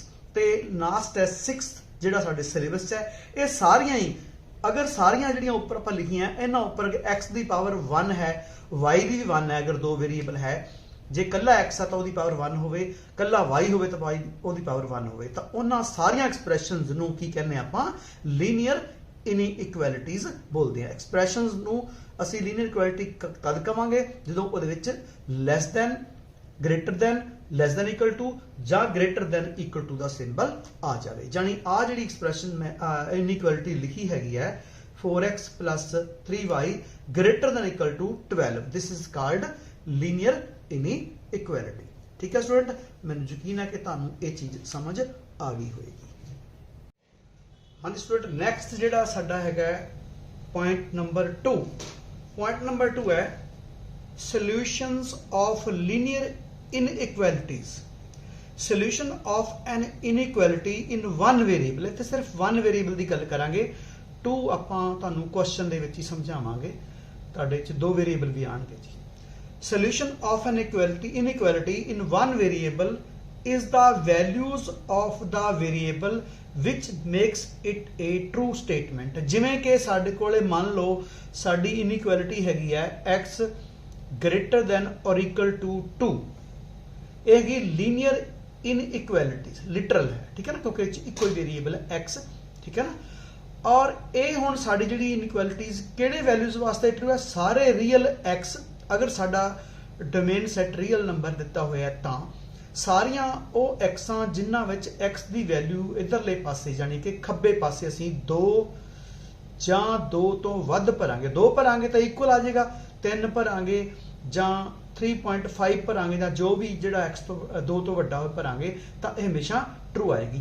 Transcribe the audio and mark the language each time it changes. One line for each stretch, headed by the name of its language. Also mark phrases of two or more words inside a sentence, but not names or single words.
Punjabi: ਤੇ ਲਾਸਟ ਹੈ 6th ਜਿਹੜਾ ਸਾਡੇ ਸਿਲੇਬਸ 'ਚ ਹੈ, ਇਹ ਸਾਰੀਆਂ ਹੀ ਅਗਰ ਸਾਰੀਆਂ ਜਿਹੜੀਆਂ ਉੱਪਰ ਆਪਾਂ ਲਿਖੀਆਂ ਇਹਨਾਂ ਉੱਪਰ x ਦੀ ਪਾਵਰ 1 ਹੈ, y ਦੀ ਵੀ 1 ਹੈ, ਅਗਰ ਦੋ ਵੇਰੀਏਬਲ ਹੈ, ਜੇ ਕੱਲਾ x ਆ ਤਾਂ ਉਹਦੀ ਪਾਵਰ 1 ਹੋਵੇ, ਕੱਲਾ y ਹੋਵੇ ਤਾਂ ਉਹਦੀ ਪਾਵਰ 1 ਹੋਵੇ, ਤਾਂ ਉਹਨਾਂ ਸਾਰੀਆਂ ਐਕਸਪ੍ਰੈਸ਼ਨਸ ਨੂੰ ਕੀ ਕਹਿੰਦੇ ਆਪਾਂ
English: linear inequalities
Punjabi: ਬੋਲਦੇ ਆ। ਐਕਸਪ੍ਰੈਸ਼ਨਸ ਨੂੰ ਅਸੀਂ
English: linear equality
Punjabi: ਕਦ ਕਵਾਂਗੇ, ਜਦੋਂ ਉਹਦੇ ਵਿੱਚ
English: less than greater than less than equal to
Punjabi: ਜਾਂ
English: greater than equal to
Punjabi: ਦਾ ਸਿੰਬਲ ਆ ਜਾਵੇ। ਜਾਨੀ ਆ ਜਿਹੜੀ ਐਕਸਪ੍ਰੈਸ਼ਨ ਮੈਂ ਇਨਇਕੁਐਲਿਟੀ ਲਿਖੀ ਹੈਗੀ ਹੈ
English: 4x plus 3y greater than equal to 12, this is called linear inequality।
Punjabi: ਠੀਕ ਹੈ ਸਟੂਡੈਂਟ, ਮੈਨੂੰ ਯਕੀਨ ਹੈ ਕਿ ਤੁਹਾਨੂੰ ਇਹ ਚੀਜ਼ ਸਮਝ ਆ ਗਈ ਹੋਏਗੀ। ਹਾਂਜੀ ਸਟੂਡੈਂਟ, ਨੈਕਸਟ ਜਿਹੜਾ ਸਾਡਾ ਹੈਗਾ
English: point number 2. point number 2 ਹੈ solutions of linear inequalities. solution of an inequality in one variable.
Punjabi: ਇੱਥੇ ਸਿਰਫ
English: one variable
Punjabi: ਦੀ ਗੱਲ ਕਰਾਂਗੇ, 2 ਆਪਾਂ ਤੁਹਾਨੂੰ ਕੁਐਸਚਨ ਦੇ ਵਿੱਚ ਹੀ ਸਮਝਾਵਾਂਗੇ, ਤੁਹਾਡੇ ਚ ਦੋ ਵੇਰੀਏਬਲ ਵੀ ਆਣਗੇ ਜੀ।
English: Solution of an inequality in one variable is the values of the variable which makes it a true statement।
Punjabi: ਜਿਵੇਂ ਕਿ ਸਾਡੇ ਕੋਲੇ ਮੰਨ ਲਓ ਸਾਡੀ ਇਨਇਕੁਐਲਿਟੀ ਹੈਗੀ ਹੈ
English: x greater than or equal to 2।
Punjabi: ਇਹ ਹੈਗੀ
English: linear inequalities,
Punjabi: ਲਿਟਰਲ ਹੈ। ਠੀਕ ਹੈ ਨਾ, ਕਿਉਂਕਿ ਇੱਕੋ ਹੀ ਵੇਰੀਏਬਲ ਹੈ x। ਠੀਕ ਹੈ ਨਾ, ਔਰ ਇਹ ਹੁਣ ਸਾਡੀ ਜਿਹੜੀ ਇਨਇਕੁਐਲਿਟੀਜ਼ ਕਿਹੜੇ ਵੈਲਿਊਜ਼ ਵਾਸਤੇ ਟਰੂ ਹੈ, ਸਾਰੇ ਰੀਅਲ x। ਅਗਰ ਸਾਡਾ
English: domain set real number
Punjabi: ਦਿੱਤਾ ਹੋਇਆ ਤਾਂ ਸਾਰੀਆਂ ਉਹ ਐਕਸਾਂ ਜਿਨ੍ਹਾਂ ਵਿੱਚ x ਦੀ ਵੈਲਿਊ ਇਧਰਲੇ ਪਾਸੇ ਜਾਨੀ ਕਿ ਖੱਬੇ ਪਾਸੇ ਅਸੀਂ 2 ਜਾਂ 2 ਤੋਂ ਵੱਧ ਭਰਾਂਗੇ, 2 ਭਰਾਂਗੇ ਤਾਂ ਇਕੁਅਲ ਆ ਜਾਏਗਾ, 3 ਭਰਾਂਗੇ ਜਾਂ 3.5 ਭਰਾਂਗੇ ਜਾਂ ਜੋ ਵੀ ਜਿਹੜਾ x ਤੋਂ 2 ਤੋਂ ਵੱਡਾ ਭਰਾਂਗੇ ਤਾਂ ਇਹ ਹਮੇਸ਼ਾ ਟਰੂ ਆਏਗੀ।